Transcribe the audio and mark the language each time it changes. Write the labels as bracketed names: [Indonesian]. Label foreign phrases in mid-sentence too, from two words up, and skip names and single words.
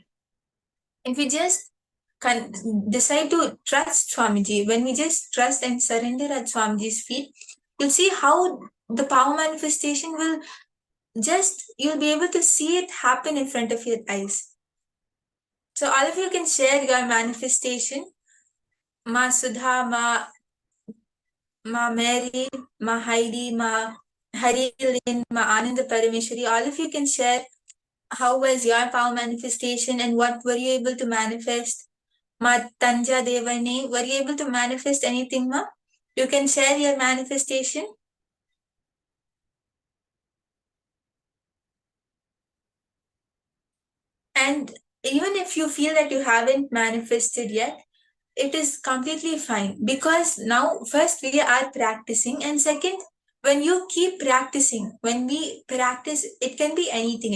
[English] If we just decide to trust Swamiji, when we just trust and surrender at Swamiji's feet, you'll see how the power manifestation will you'll be able to see it happen in front of your eyes. So all of you can share your manifestation. Ma Sudha, Ma Mary, Ma Heidi, Ma Harilin, Ma Ananda Parameshwari, all of you can share how was your power manifestation and what were you able to manifest. Ma Tanja Devani, were you able to manifest anything, Ma? You can share your manifestation. And even if you feel that you haven't manifested yet, it is completely fine, because now first we are practicing, and second, when you keep practicing, when we practice, it can be anything.